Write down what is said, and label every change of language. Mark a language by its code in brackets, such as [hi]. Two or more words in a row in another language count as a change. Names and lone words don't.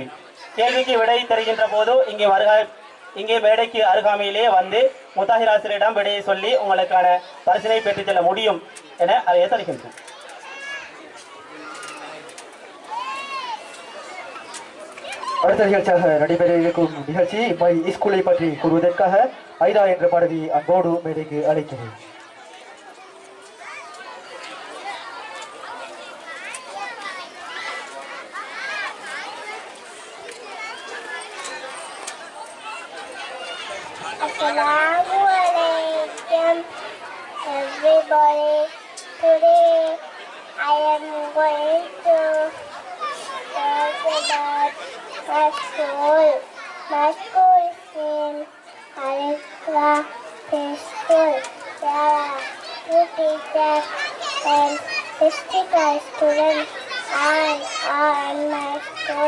[ta] கேள்விக்கு விடை தருகின்ற போது இங்கே மேடைக்கு அருகாமையிலே வந்து முத்தாஹிர் ஆசிரியரிடம் விடையை சொல்லி உங்களுக்கான பரிசினை பெற்றுச் செல்ல முடியும் என அறிய தருகின்றோம். அடுத்த நிகழ்ச்சியாக நடைபெற இருக்கும் நிகழ்ச்சி [en] my school [ta] பற்றி கூறுவதற்காக ஐரா என்ற பாடவி அன்போடு மேடைக்கு அழைக்கிறேன். [ar] السلام عليكم [en] everybody. Today I am going to talk about my school. My school is in Al-Iqra School. There are 2 teachers and 65 students and are in my school.